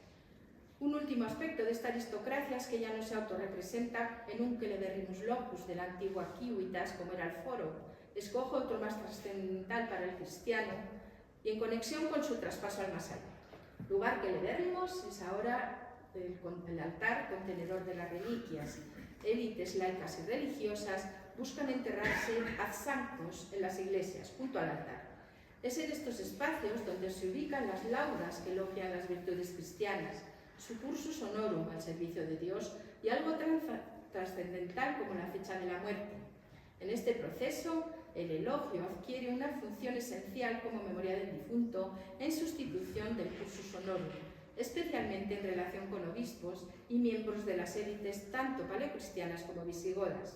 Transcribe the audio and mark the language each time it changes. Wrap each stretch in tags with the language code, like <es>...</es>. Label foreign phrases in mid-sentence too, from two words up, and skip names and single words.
<es>Un último aspecto de esta aristocracia es que ya no se autorrepresenta en un</es> <la>Celebérrimus locus</la> <es>de la antigua Civitas, como era el foro. Escojo otro más trascendental para el cristiano y en conexión con su traspaso al más allá. Lugar Celebérrimos es ahora el altar contenedor de las reliquias. Élites laicas y religiosas buscan enterrarse</es> <la>ad sanctos</la> <es>en las iglesias, junto al altar. Es en estos espacios donde se ubican las laudas que elogian las virtudes cristianas, su</es> <la>cursus honorum</la> <es>al servicio de Dios y algo trascendental como la fecha de la muerte. En este proceso, el elogio adquiere una función esencial como memoria del difunto en sustitución del</es> <la>cursus honorum,</la> <es>especialmente en relación con obispos y miembros de las élites tanto paleocristianas como visigodas.</es>